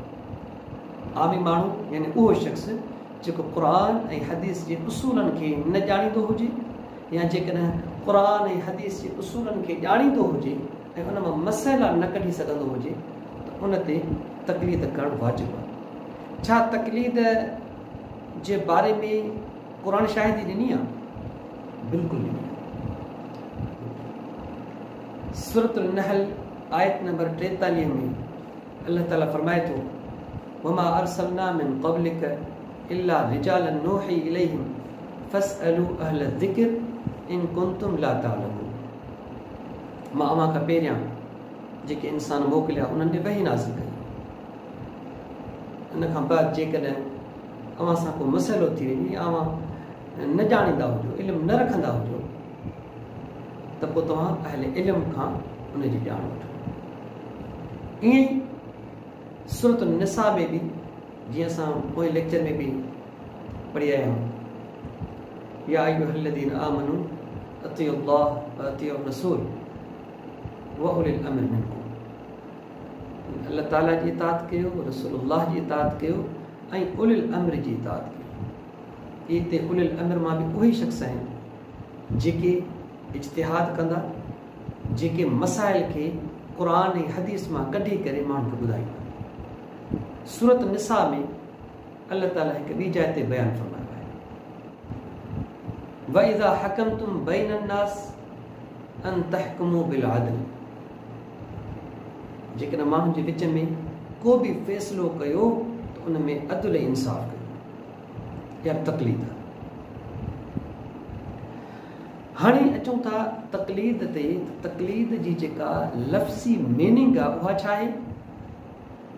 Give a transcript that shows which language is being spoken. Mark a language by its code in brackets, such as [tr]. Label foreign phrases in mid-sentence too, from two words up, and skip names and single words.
[sd] आमी माण्हू यानी उहो शख़्स जेको क़ुर ऐं हदीस जे उसूलनि खे न ॼाणींदो हुजे, या जेकॾहिं क़ुर ऐं हदीस जे उसूलनि खे ॼाणींदो हुजे ऐं उन मां मसइला न कढी सघंदो हुजे त उन ते तक़लीद करणु वाजिबु आहे। छा तक़लीद जे बारे में क़ुर शाहिदी ॾिनी आहे? बिल्कुलु ॾिनी आहे। सूरतुल नहल आयत नंबर 43 में अल्लाह ताला फरमाए थो, [ar] وما أرسلنا من قبلك إلا رجالا نوحي إليهم فاسألوا أهل الذكر إن كنتم لا تعلمون. [sd] मां अव्हां खां पहिरियां जेके इंसान मोकिलिया उन्हनि खे वही नाज़िल कई। इन खां बाद जेकॾहिं अव्हां सां को मसइलो थी वञे, अव्हां न ॼाणींदा हुजो, इल्मु न रखंदा हुजो, त पोइ तव्हां अहल इल्म खां उनजी ॼाण वठो। ईअं ई सूरत निसा में बि, जीअं असां पोइ लेक्चर में बि पढ़ी आया आहियूं, [ar] يا أيها الذين آمنوا أطيعوا الله وأطيعوا الرسول وأولي الأمر منكم. [sd] अल्लाह ताला जी इताअत कयो, रसूलुल्लाह जी इताअत कयो ऐं उलिल अम्र जी इताअत कयो। हिते उलिल अम्र मां बि उहे शख़्स आहिनि जेके इज्तिहाद कंदा, जेके मसाइल खे क़ुर ऐं हदीस मां कढी करे माण्हुनि खे ॿुधाईंदा। सूरत निसा में अल्लाह ताला हिकु ॿी जाइ ते बयानु फरमायो आहे, [ar] وإذا حكمتم بين الناس أن تحكموا بالعدل. [sd] जेकॾहिं माण्हुनि जे विच में को बि फ़ैसिलो कयो त उन में अदल ऐं इंसाफ़ कयो। इहा तक़लीद आहे। हाणे अचूं था तक़लीद ते। तक़लीद जी जेका लफ़्ज़ी मीनिंग आहे उहा छा आहे?